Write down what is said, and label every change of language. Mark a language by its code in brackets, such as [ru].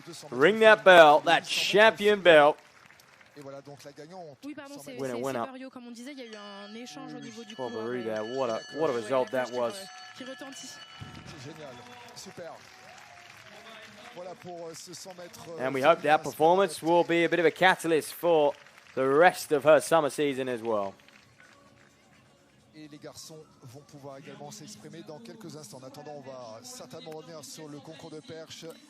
[en] Ring that bell, that champion belt. [fr] Oui, pardon, c'est Vario, comme on disait, il y a eu un échange au niveau du coup. [en] What a result that was. [fr] Qui retentit. Génial, super. Voilà pour ce 100 mètres. [en] And we hope that performance will be a bit of a catalyst for the rest of her summer season as well. [fr] Et les garçons vont pouvoir également s'exprimer dans quelques instants. En attendant, on va certainement revenir sur le concours de perche.